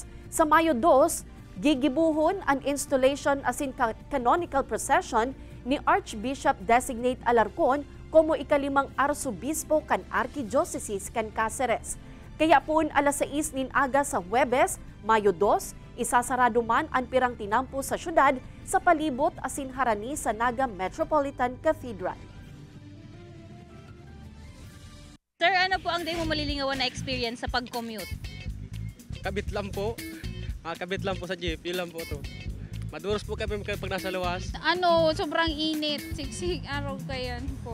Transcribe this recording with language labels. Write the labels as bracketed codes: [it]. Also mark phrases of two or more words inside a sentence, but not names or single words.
[bik] Sa Mayo 2, gigibuhon ang installation asin [en] canonical procession [bik] ni Archbishop-designate Alarcon como ikalimang arsobispo kan Archdiocese kan Cáceres. Kaya poon alas 6 nin aga sa Huwebes, Mayo 2, isasarado man ang pirang tinampo sa syudad sa palibot asin harani sa Naga Metropolitan Cathedral. Sir, ano po ang di mo malilingawan na experience sa pag-commute? [tl] Kabit lang po. Kabit lang po sa jeep. Yun lang po to. [bik] Maduros po kami pag nasa luwas. [tl] Sobrang init. Siksik araw kayan po.